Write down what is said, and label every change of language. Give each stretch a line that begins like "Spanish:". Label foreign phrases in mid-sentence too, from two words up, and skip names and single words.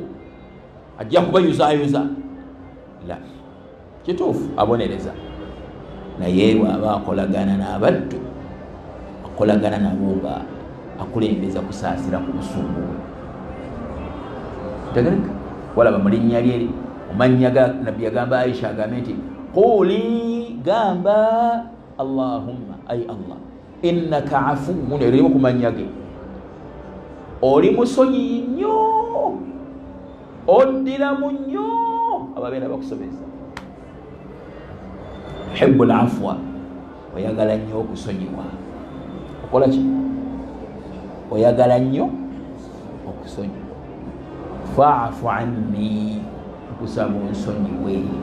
Ganda: ajja kubayuzayuza la kituufu abonereza naye bw'aba akolagana n'abaddu akolagana nabo nga akulembeza kusaasira ku busungu bwe tegereka walaba mu linnya lye omanya ga nabbi yagamba Aisha agambe nti quli gamba Allahumma ay Allah
Arabic: إنك عفو
Ganda: erimu kumanya ge oli musonyi nnyo oddiramu nnyo ababeera bakusobeza
Arabic: تحب العفو
Ganda: oyagala nnyo okusonyiwa okola ki oyagala nnyo okusonyiwa
Arabic: فاعف عني
Ganda: kusaba onsonyiwe